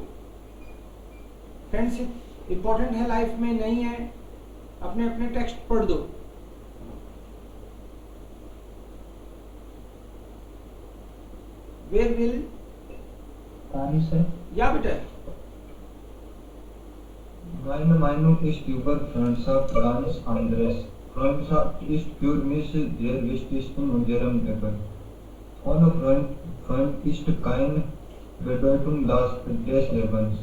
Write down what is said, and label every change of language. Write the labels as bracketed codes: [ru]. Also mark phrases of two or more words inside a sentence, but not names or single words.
[en] friendship important [hi] है लाइफ में, नहीं है? अपने अपने टेक्स्ट पढ़ दो। वेयर विल कहानी से या बेटा [de] Meine Meinung ist über Freundschaft ganz anderes. Freundschaft ist für mich sehr wichtig in unserem Leben. Ohne Freund ist keine Bedeutung des Lebens.